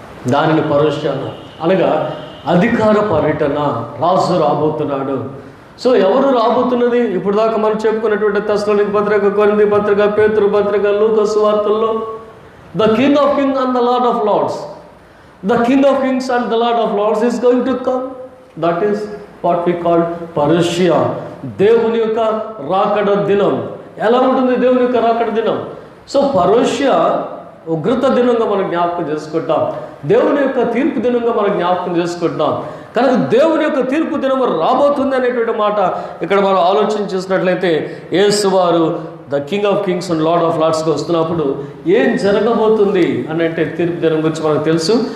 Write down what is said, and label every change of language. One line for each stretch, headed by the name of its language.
Telugu: దానిని పరోషియా అన్నారు. అనగా అధికార పర్యటన, రాజు రాబోతున్నాడు. సో ఎవరు రాబోతున్నది? ఇప్పుడు దాకా మనం చెప్పుకున్నటువంటి తెస్సలోనికీ పత్రిక, కొరింథీ పత్రిక, పేతురు పత్రిక, లూకా సువార్తల్లో
English: The King of Kings and the Lord of Lords. The King of Kings and the Lord of Lords is going to come. That is what we call Parousia.
Telugu: దేవుని యొక్క రాకడ దినం. ఎలా ఉంటుంది దేవుని యొక్క రాకడ దినం? సో పరోషియా ఉగ్రత దినంగా మనం జ్ఞాపకం చేసుకుంటాం. దేవుని యొక్క తీర్పు దినంగా మనం జ్ఞాపకం చేసుకుంటాం. కనుక దేవుని యొక్క తీర్పు దినం రాబోతుంది అనేటువంటి మాట ఇక్కడ మనం ఆలోచన చేసినట్లయితే యేసు వారు
English: the King of Kings and Lord of లార్డ్స్కి
Telugu: వస్తున్నప్పుడు ఏం జరగబోతుంది అని అంటే తీర్పు దినం గురించి మనకు తెలుసు.